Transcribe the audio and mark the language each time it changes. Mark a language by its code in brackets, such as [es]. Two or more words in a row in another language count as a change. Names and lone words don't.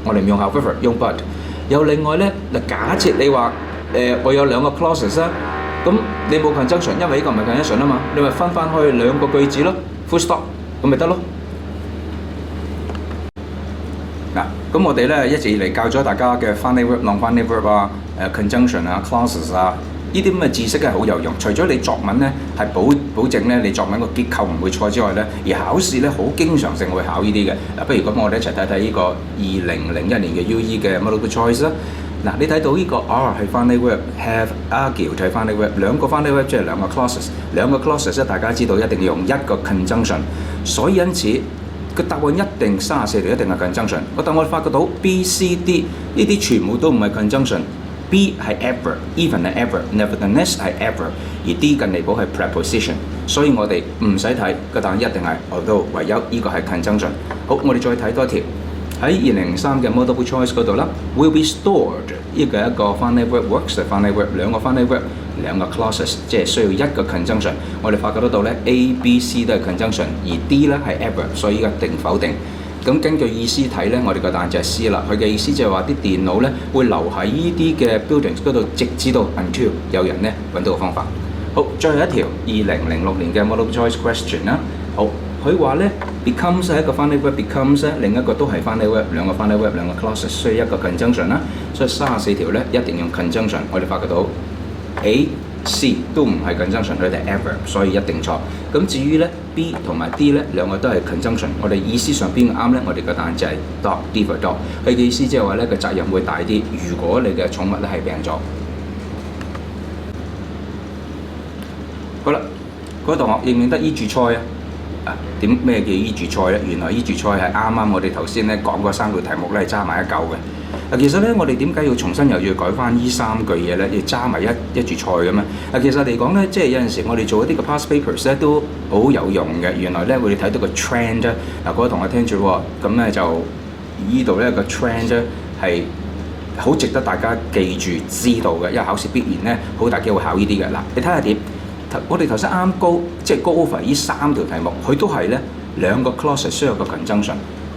[yue] 我哋唔用 however， 用 but。又另外咧，嗱，假設你話我有兩個 clauses 啦，咁你冇 conjunction， 因為呢個唔係 conjunction 啊嘛，你咪分翻去兩個句子咯 ， [en] full stop， [yue] 咁咪得咯。嗱，咁我哋咧一直以嚟教咗大家嘅 [en] finite verb、 non-finite verb [yue] 啊、conjunction 啊、clauses 啊，呢啲咁嘅知識係好有用。除咗你作文咧係保證咧你作文個結構唔會錯之外咧，而考試咧好經常性會考呢啲嘅。嗱，不如咁我哋一齊睇睇呢個2001年嘅 UE 嘅 [en] multiple choice [yue] 啦。嗱，你睇到呢個 are 係 [en] finite verb， [yue] have、argue 係 [en] finite verb， [yue] 兩個 [en] finite verb [yue] 即係兩個 clauses， 兩個 clauses 咧大家知道一定要用一個 conjunction， 所以因此個答案一定34條一定係 conjunction。但我哋發覺到 B、C、D 呢啲全部都唔係 conjunction。B 係 adverb，even 係 adverb，nevertheless 係 adverb， 而 D 近離譜係 preposition， 所以我哋唔使睇個答案一定係 although， 唯有呢個係 conjunction。好，我哋再睇多條喺2003嘅 [en] multiple choice [yue] 嗰度啦 ， [en] will be stored [yue] 呢個係一個 [en] finite verb， [yue] works 係 [en] finite verb， [yue] 兩個 [en] finite verb， [yue] 兩個 clauses， 即係需要一個 conjunction。我哋發覺得到咧 A、B、C 都係 conjunction， 而 D 咧係 adverb， 所以一定否定。咁根據意思睇咧，我哋個答案就係 C 啦。佢嘅意思就係話啲電腦咧會留喺呢啲嘅 buildings 嗰度，直至到 until 有人咧揾到個方法。好，最後一條2006年嘅 [en] multiple choice question [yue] 啦。好，佢話咧 becomes 係一個 [en] finite verb， [yue] becomes 咧另一個都係 [en] finite verb， [yue] 兩個 [en] finite verb， [yue] 兩個 clauses 需要一個 conjunction 啦。所以34條咧一定用 conjunction。我哋發覺到 A、C 都唔係 conjunction， 佢哋係 adverb， 所以一定錯。咁至於咧 B 同埋 D 咧兩個都係 conjunction， 我哋意思上邊啱咧，我哋個答案就係 dog， [en] D for dog。 [yue] 佢嘅意思即係話咧個責任會大啲，如果你嘅寵物咧係病咗。好啦，嗰位同學認唔認得依住菜啊？點咩叫依住菜咧？原來依住菜係啱啱我哋頭先咧講嗰三道題目咧係揸埋一嚿嘅。其實咧，我哋點解要重新又要改翻呢三句嘢咧？要揸埋一住菜咁啊？其實嚟講咧，即係有陣時我哋做一啲嘅 [en] past papers [yue] 咧都好有用嘅。原來咧，我哋睇到個 trend 咧，各位同學聽住喎，咁咧就呢度咧個 trend 咧係好值得大家記住知道嘅，因為考試必然咧好大機會考呢啲嘅。嗱，你睇下點？我哋頭先啱即係 [en] go over [yue] 呢三條題目，佢都係咧兩個 clause 需要個 conjunction。